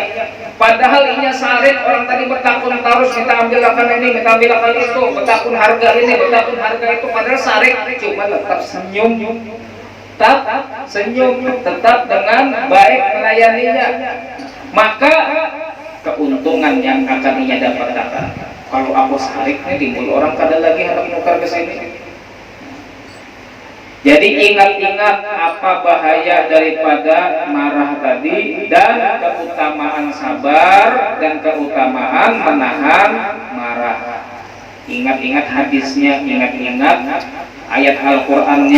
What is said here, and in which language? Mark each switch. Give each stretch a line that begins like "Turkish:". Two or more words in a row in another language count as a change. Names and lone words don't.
Banjar: Padahal inya sarit orang tadi bertakun terus minta ambil akan ini, minta ambil akan itu, bertakun harga ini, bertakun harga itu. Padahal sarit cuma tetap senyum, tetap dengan baik melayaninya. Maka keuntungan yang akan inya dapatkan. Kalau aku sarik nih timbul orang kada lagi hendak menukar ke sini.
Indonesian: Jadi ingat-ingat apa bahaya daripada marah tadi dan keutamaan sabar dan keutamaan menahan marah. Ingat-ingat hadisnya, ingat-ingat ayat Al-Qur'annya.